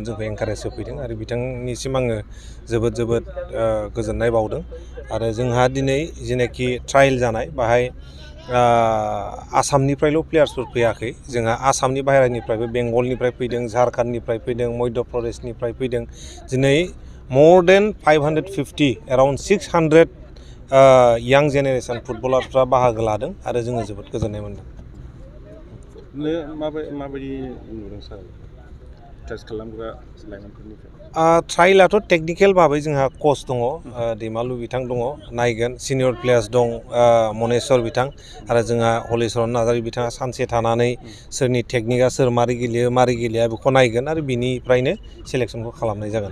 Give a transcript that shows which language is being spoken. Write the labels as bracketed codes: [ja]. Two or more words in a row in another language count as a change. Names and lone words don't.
[brx] जोंखौ एनकारेज होफैदों आरो बिथांनिसिम आङो जोबोद गोजोननाय बावदों आरो जोंहा दिनै जेनाखि ट्रायल जानाय बाहाय आसामनिफ्रायल' प्लेयार्सफोर फैयाखै जोंहा आसामनि बाहेरानिफ्रायबो बेंगलनिफ्राय फैदों झारखन्डनिफ्राय फैदों मध्य प्रदेशनिफ्राय फैदों दिनै [en] more than 550 around 600 [brx] यां जेनेरेसन फुटबलारफ्रा बाहागो लादों आरो जोङो जोबोद गोजोननाय मोनदों माबायदि नुदों सार टेस्ट खालामग्रा लाइमोनफोरनिफ्राय ट्रायलाथ' टेकनिकेल भाबै जोंहा कच दङ दैमालु बिथां दङ नायगोन [en] senior players [brx] दं मनेस्वर बिथां आरो जोंहा हलिचरन नार्जारि बिथाङा सानसे थानानै सोरनि टेकनिकआ सोर मारै गेलेयो मारै गेलेया बेखौ नायगोन आरो बिनिफ्रायनो सेलेक्सनखौ खालामनाय जागोन